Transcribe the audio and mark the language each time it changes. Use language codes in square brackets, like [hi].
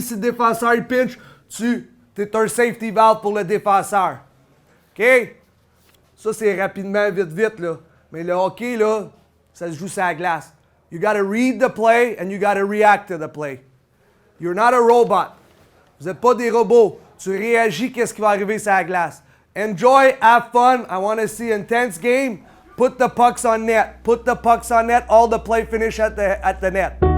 [fr] Si le défenseur il pinch, t'es un safety valve pour le défenseur. OK? Ça, c'est rapidement, vite, là. Mais le hockey, là, ça se joue sur la glace. [en] You gotta read the play and you gotta react to the play. You're not a robot. [fr] Vous n'êtes pas des robots. Tu réagis, qu'est-ce qui va arriver sur la glace. [en] Enjoy, have fun. I want to see intense game. Put the pucks on net. Put the pucks on net. All the play finish at the net.